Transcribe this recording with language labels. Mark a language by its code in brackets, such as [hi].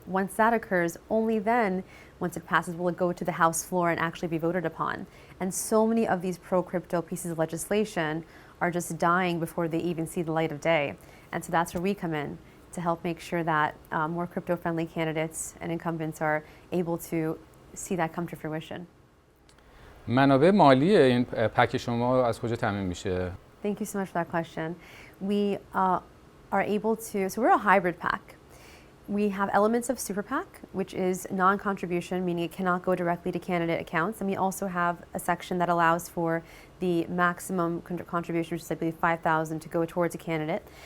[en] Once that occurs, only then, once it passes, will it go to the House floor and actually be voted upon. And so many of these pro-crypto pieces of legislation are just dying before they even see the light of day. And so that's where we come in, to help make sure that more crypto-friendly candidates and incumbents are able to see that come to fruition. [fa] منابع مالی این پک شما از کجا تامین میشه؟ [en] Thank you so much for that question. We are able to, so we're a hybrid PAC. We have elements of Super PAC, which is non-contribution, meaning it cannot go directly to candidate accounts. And we also have a section that allows for the maximum contribution, which is I believe 5,000, to go towards a candidate.